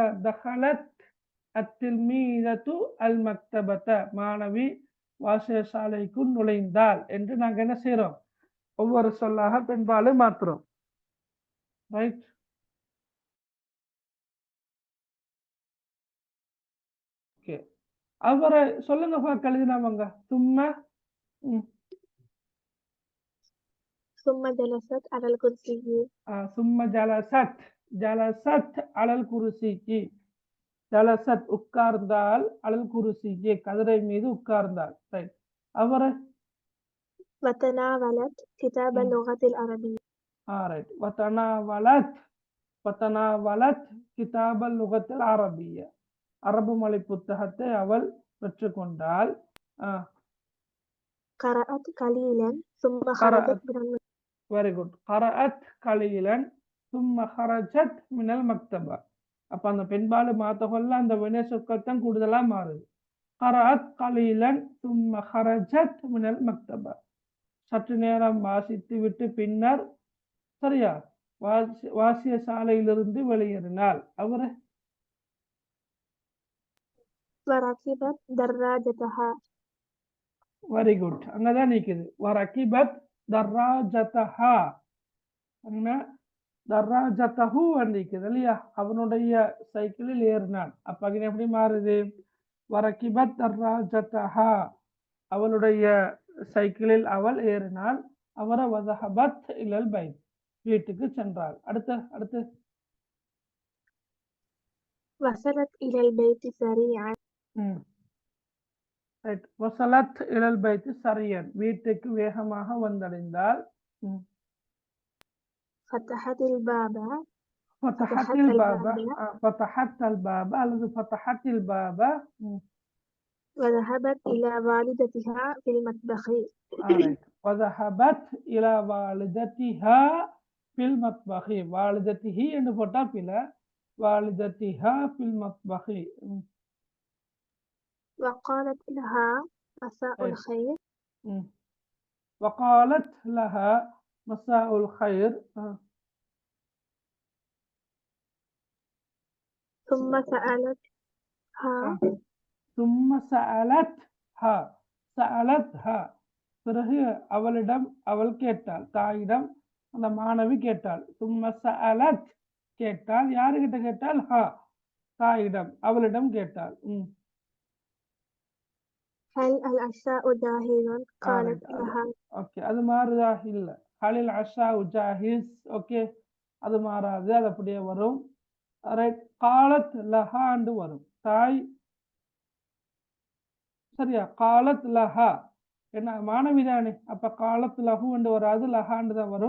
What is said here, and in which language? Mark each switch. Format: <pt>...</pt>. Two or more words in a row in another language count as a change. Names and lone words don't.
<ar>دخلت التلميذة المكتبة,</ar> <ta>மாணவி வாசசாலைக்குள் நுழைந்தாள் என்று நாங்க என்ன செய்யறோம்? ஒவ்வொரு சொல்லாக பெண்பாலு மாத்துறோம்.</ta> <en>right, okay.</en> <ta>அவரை சொல்லுங்க பாக்க, எழுதினாமங்க.</ta> <ar>ثم جلست على الكرسي. ثم جلست, جلست على الكرسي,</ar> <ta>ஜலசத் உட்கார்ந்தால்,</ta> <ar>على الكرسي</ar> <ta>கதிரை மீது உட்கார்ந்தால். ரைட். அவர்</ta> <ar>وتناولت كتاب ம். اللغة العربية.</ar> <ta>ரைட்.</ta> <ar>وتناولت كتاب اللغة العربية,</ar> <ta>அரபு மொழி புத்தகத்தை அவள் பெற்றுக்கொண்டாள்.</ta> <ar>قرأت قليلا ثم قرأت. خرجت من المكتبة.</ar> <en>very good.</en> <ar>قرأت قليلا ثم خرجت من المكتبة.</ar> <ta>அப்ப அந்த பெண்பாடு மாத்தகொள்ள அந்த வினை சொற்கள் தான் கூடுதலா மாறுது.</ta> <ar>قرأت قليلا ثم خرجت من المكتبة,</ar> <ta>சற்று நேரம் வாசித்து விட்டு பின்னர் சரியா வாசிய சாலையிலிருந்து வெளியேறினாள். அவரு</ta> <ar>وركبت دراجتها.</ar> <en>very good.</en> <ta>அங்கதான் நிக்குது.</ta> <ar>وركبت دراجتها,</ar> <ta>தர்ராஜதஹு நிக்குது இல்லையா? அவனுடைய சைக்கிளில் ஏறினான். அப்ப அங்க எப்படி மாறுது?</ta> <ar>وركبت دراجتها,</ar> <ta>அவளுடைய சைக்கிளில் அவள் ஏறினாள். அவர</ta> <ar>وذهبت إلى البيت,</ar> <ta>வீட்டுக்கு சென்றாள். அடுத்து</ta> <ar>وصلت إلى البيت سريعا.</ar> <ta>ரைட்.</ta> <ar>وصلت إلى البيت سريعا,</ar> <ta>வீட்டுக்கு வேகமாக வந்தடைந்தாள்.</ta> <ar>فتحت الباب. فتحت الباب. فتحت الباب அல்லது فتحت الباب. وذهبت إلى والدتها في المطبخ. وذهبت إلى والدتها في المطبخ.</ar> <ta>والدته என்று போட்டா பில,</ta> <ar>والدتها في المطبخ. وقالت لها مساء الخير. وقالت لها مساء الخير. ثم سألتها. ثم سألتها. سألتها</ar> <ta>பிறகு அவளிடம் அவள் கேட்டாள், தாயிடம் அந்த மாணவி கேட்டாள்.</ta> <ar>ثم سألت</ar> <ta>கேட்டாள், யாருகிட்ட கேட்டாள்? ஹா, தாயிடம், அவளிடம் கேட்டாள்.</ta> <ar>هل العشاء جاهز؟ قالت لها.</ar> <ta>ஓகே, அது மாறுதா? இல்ல.</ta> <ar>هل العشاء جاهز.</ar> <ta>ஓகே, அது மாறாது, அது அப்படியே வரும். ரைட்.</ta> <ar>قالت لها</ar> <ta>வரும், தாய். சரியா?</ta> <ar>قالت لها</ar> <ta>என்ன மாணவி தானே, அப்ப</ta> <ar>قالت له</ar> <ta>என்று வராது, லஹாண்டு தான் வரும்.</ta>